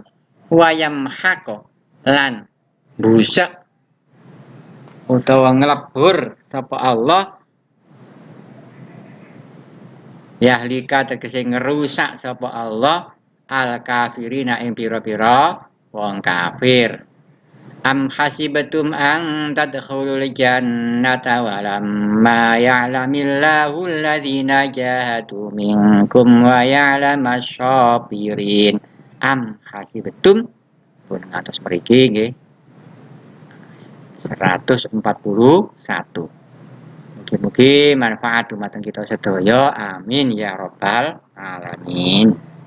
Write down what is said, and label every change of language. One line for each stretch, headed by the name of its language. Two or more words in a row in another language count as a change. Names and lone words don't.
Arabic: ويمحق
Javanese: lan busak utawa nglebur sapa Allah yahlika tegese ngerusak sapa Allah
Arabic: الكافرين
Javanese: ing pira-pira wong kafir.
Arabic: أم حسبتم أن تدخلوا الجنة ولما يعلم الله الذين جاهدوا منكم ويعلم الصابرين. أم حسبتم
Javanese: pun ngatos mriki nggih 141. Mugi-mugi manfaat dumateng kita sedaya.
Arabic: آمين يا رب العالمين.